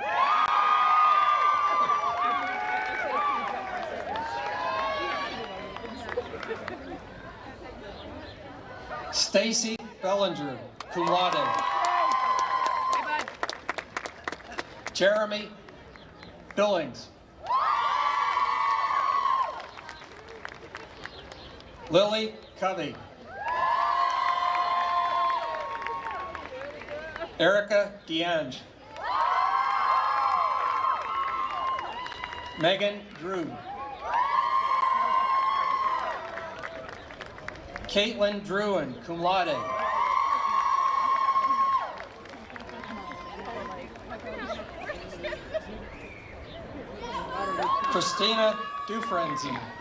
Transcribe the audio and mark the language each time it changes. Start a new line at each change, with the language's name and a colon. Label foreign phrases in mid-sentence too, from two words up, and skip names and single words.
English: Stacy Bellinger,
Latin: cum laude.
English: Jeremy Billings. Lily Covey. Erica DeAnge. Megan Drew. Caitlin Druin,
Latin: cum laude.
English: Christina Dufresne.